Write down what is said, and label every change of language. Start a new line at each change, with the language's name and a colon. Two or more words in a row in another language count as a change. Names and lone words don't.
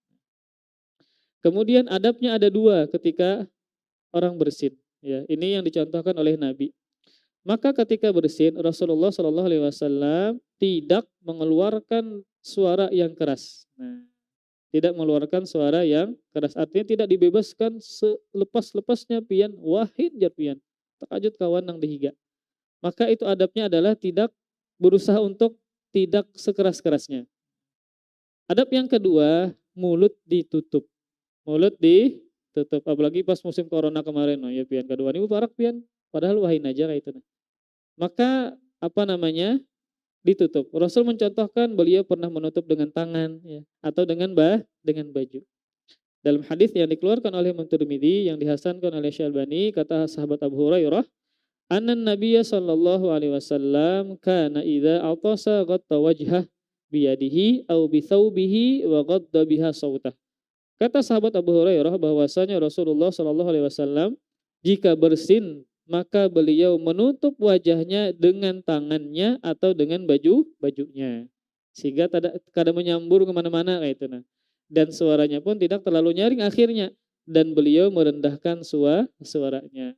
Indonesian: Kemudian adabnya ada 2 ketika orang bersin. Ya, ini yang dicontohkan oleh Nabi. Maka ketika bersin Rasulullah
Arabic: صلى الله عليه وسلم
Indonesian: tidak mengeluarkan suara yang keras. Nah, tidak mengeluarkan suara yang keras artinya tidak dibebaskan selepas-lepasnya
Banjar: pian wahin jar pian. takajud kawan nang dihiga.
Indonesian: Maka itu adabnya adalah tidak berusaha untuk tidak sekeras-kerasnya. Adab yang kedua, mulut ditutup. Mulut ditutup. Apalagi pas musim corona kemarin, no, ya
Banjar: pian kedua ini barak pian.
Indonesian: Padahal wahin aja kayak itu. Maka apa namanya? Ditutup. Rasul mencontohkan beliau pernah menutup dengan tangan, ya, atau dengan baju. Dalam hadis yang dikeluarkan oleh Imam Tirmidzi yang dihasankan oleh Syalbani, kata sahabat Abu Hurairah,
Arabic: أن النبي صلى الله عليه وسلم كان إذا عطس غطى وجهه بيده أو بثوبه وغض بها صوته.
Indonesian: Kata sahabat Abu Hurairah bahwasanya Rasulullah
Arabic: صلى الله عليه وسلم
Indonesian: jika bersin maka beliau menutup wajahnya dengan tangannya atau dengan bajunya. Sehingga kada menyambur kemana-mana kayak itu. Nah. Dan suaranya pun tidak terlalu nyaring akhirnya. Dan beliau merendahkan suaranya.